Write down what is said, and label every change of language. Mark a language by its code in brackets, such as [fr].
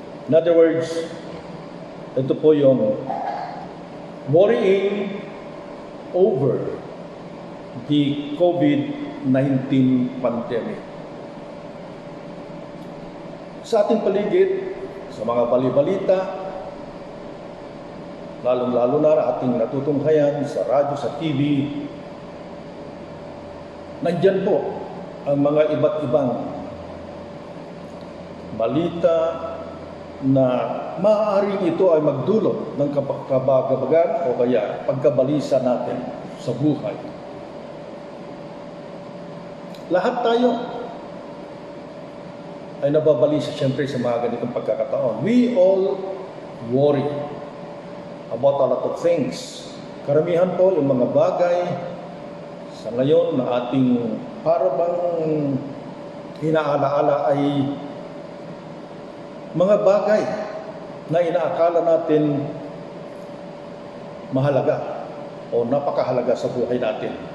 [en] In other words, [tl] ito po yung [en] worrying over the COVID-19 pandemic. [tl] Sa ating paligid, sa mga balibalita, lalong-lalo na ating natutunghayan sa radyo, sa TV, nandyan po ang mga iba't ibang balita na maaaring ito ay magdulot ng kabagabagan o kaya pagkabalisa natin sa buhay. Lahat tayo ay nababalisa siyempre sa mga ganitong pagkakataon. [en] We all worry about a lot of things. [tl] Karamihan po yung mga bagay sa ngayon na ating parang inaalaala ay mga bagay na inaakala natin mahalaga o napakahalaga sa buhay natin.